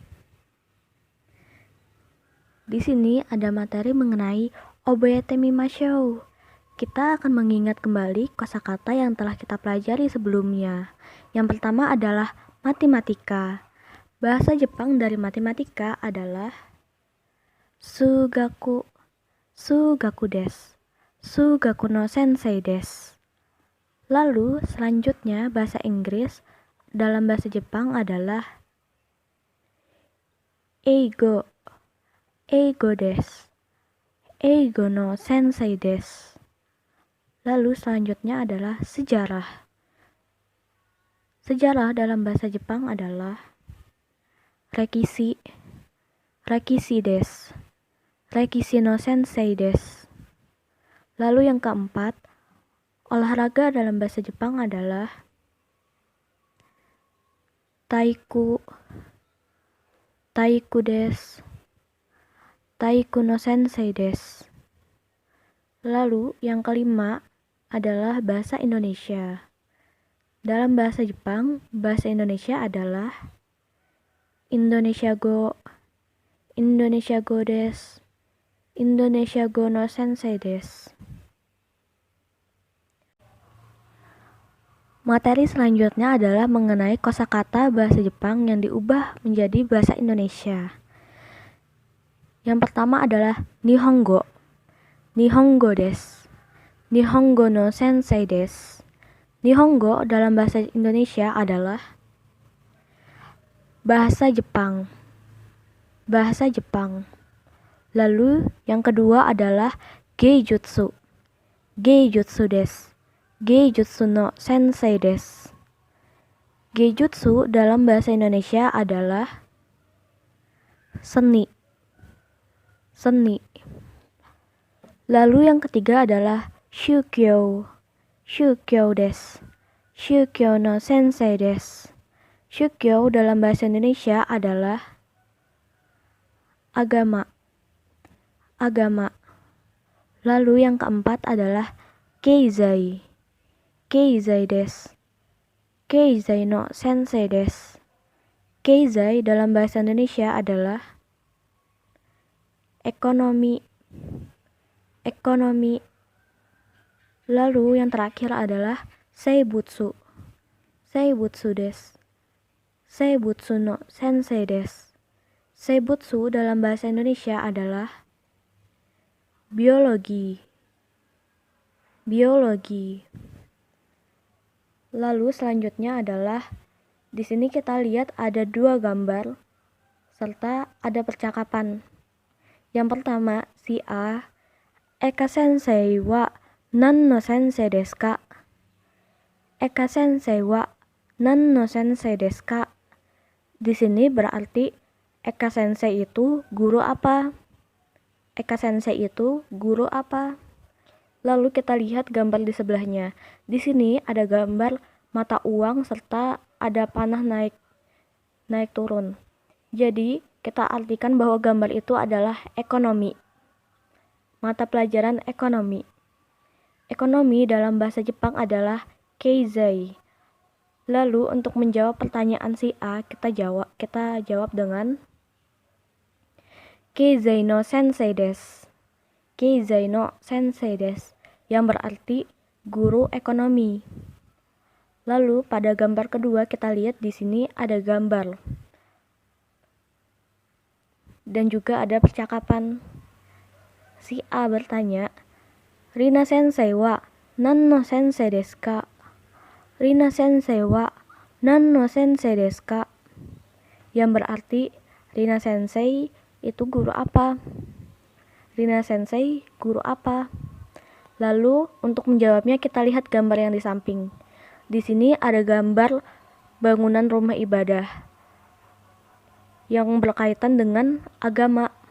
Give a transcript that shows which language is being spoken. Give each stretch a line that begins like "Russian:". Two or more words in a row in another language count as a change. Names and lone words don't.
Indonesian: Di sini ada materi mengenai
Japanese: 覚えてみましょう.
Indonesian: Kita akan mengingat kembali kosakata yang telah kita pelajari sebelumnya. Yang pertama adalah matematika. Bahasa Jepang dari matematika adalah sugaku.
Japanese: 数学です。数学の先生です.
Indonesian: Lalu selanjutnya bahasa Inggris dalam bahasa Jepang adalah eigo.
Japanese: 英語です. 英語の先生です.
Indonesian: Lalu selanjutnya adalah sejarah. Sejarah dalam bahasa Jepang adalah rekishi.
Japanese: 歴史です。歴史の先生です.
Indonesian: Lalu yang keempat, olahraga dalam bahasa Jepang adalah taiku.
Japanese: 体育です。体育の先生です.
Indonesian: Lalu yang kelima adalah bahasa Indonesia. Dalam bahasa Jepang, bahasa Indonesia adalah Indonesia go.
Japanese: インドネシア語です。インドネシア語の先生です.
Indonesian: Materi selanjutnya adalah mengenai kosakata bahasa Jepang yang diubah menjadi bahasa Indonesia. Yang pertama adalah nihongo.
Japanese: 日本語です。日本語の先生です.
Indonesian: Nihongo dalam bahasa Indonesia adalah bahasa Jepang. Bahasa Jepang. Lalu yang kedua adalah geijutsu.
Japanese: 芸術です。芸術の先生です.
Indonesian: Geijutsu dalam bahasa Indonesia adalah seni. Seni. Lalu yang ketiga adalah shukyo.
Japanese: 宗教です。宗教の先生です.
Indonesian: Shukyo dalam bahasa Indonesia adalah agama. Agama. Lalu yang keempat adalah keizai.
Japanese: 経済です。経済の先生です.
Indonesian: Keizai dalam bahasa Indonesia adalah ekonomi. Ekonomi. Lalu yang terakhir adalah seibutsu.
Japanese: 生物です。生物の先生です.
Indonesian: Seibutsu dalam bahasa Indonesia adalah biologi. Biologi. Lalu selanjutnya adalah di sini kita lihat ada dua gambar serta ada percakapan. Yang pertama,
Japanese: si A, Eka先生は何の先生ですか? Eka先生は何の先生ですか?
Indonesian: Di sini berarti Eka sensei itu guru apa? Eka sensei itu guru apa? Lalu kita lihat gambar di sebelahnya. Di sini ada gambar mata uang serta ada panah naik turun. Jadi kita artikan bahwa gambar itu adalah ekonomi. Mata pelajaran ekonomi. Ekonomi dalam bahasa Jepang adalah keizai. Lalu untuk menjawab pertanyaan si A, kita jawab dengan
Japanese: 経済の先生です. 経済の先生です,
Indonesian: yang berarti guru ekonomi. Lalu pada gambar kedua kita lihat di sini ada gambar dan juga ada percakapan. Si A bertanya,
Japanese: Rina先生は何の先生ですか? Rina先生は何の先生ですか?
Indonesian: yang berarti Rina Sensei itu guru apa? Rina Sensei guru apa? Lalu untuk menjawabnya kita lihat gambar yang di samping. Di sini ada gambar bangunan rumah ibadah yang berkaitan dengan agama.